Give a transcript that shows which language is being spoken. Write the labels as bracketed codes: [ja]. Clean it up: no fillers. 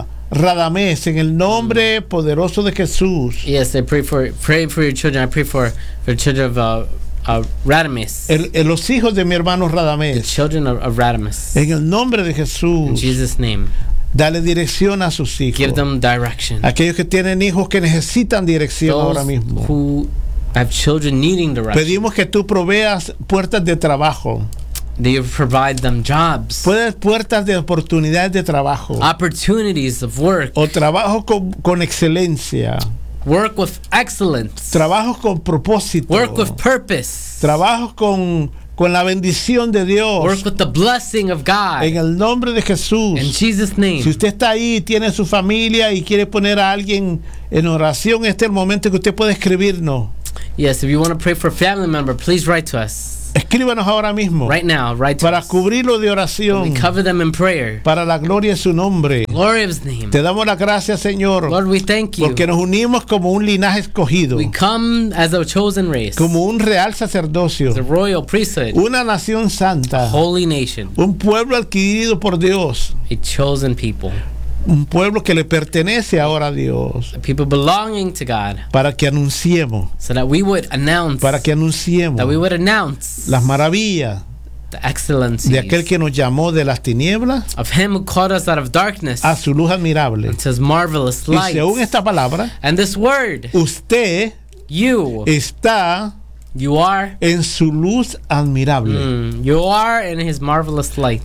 [es] Radames, en el nombre poderoso de Jesús. [en] Yes, I pray for your children. I pray for the children of Radames. [es] Los hijos de mi hermano Radames. [en] The children of Radames. [es] En el nombre de Jesús. [en] In Jesus' name. [es] Dale dirección a sus hijos. [en] Give them direction. [es] Aquellos que tienen hijos que necesitan dirección [en] those [es] ahora mismo. [en] Who have children needing direction. [es] Pedimos que tú proveas puertas de trabajo. [en] They provide them jobs. [es] Puedes puertas de oportunidades de trabajo. [en] Opportunities of work. [es] O trabajo con excelencia. [en] Work with excellence. [es] Trabajo con propósito. [en] Work with purpose. [es] Trabajo con la bendición de Dios. [en] Work with the blessing of God. [es] En el nombre de Jesús. [en] In Jesus' name. [es] Si usted está ahí, tiene su familia y quiere poner a alguien en oración, este es el momento que usted puede escribirnos. [en] Yes, if you want to pray for a family member, please write to us. [es] Escríbanos ahora mismo. [en] Right now, write to [es] para cubrirlo de oración. [en] We cover them in prayer. [es] Para la gloria de su nombre. [en] Glory of his name. [es] Te damos las gracias, Señor. [en] Lord, we thank you. [es] Porque nos unimos como un linaje escogido. [en] We come as a chosen race. [es] Como un real sacerdocio. [en] The royal priesthood. [es] Una nación santa. [en] A holy nation. [es] Un pueblo adquirido por Dios. [en] A chosen people. [es] Un pueblo que le pertenece ahora a Dios. [en] A people belonging to God. [es] Para que anunciemos. [en] So that we would announce. [es] Para que anunciemos. [en] That we would announce. [es] Las maravillas. [en] The excellencies. [es] De aquel que nos llamó de las tinieblas. [en] Of him who called us out of darkness. [es] A su luz admirable. [en] And his marvelous light. [es] Y según esta palabra. [en] And this word. [es] Usted. [en] You. [es] Está. [en] You are [es] en su luz admirable. Mm, [en] you are in his marvelous light.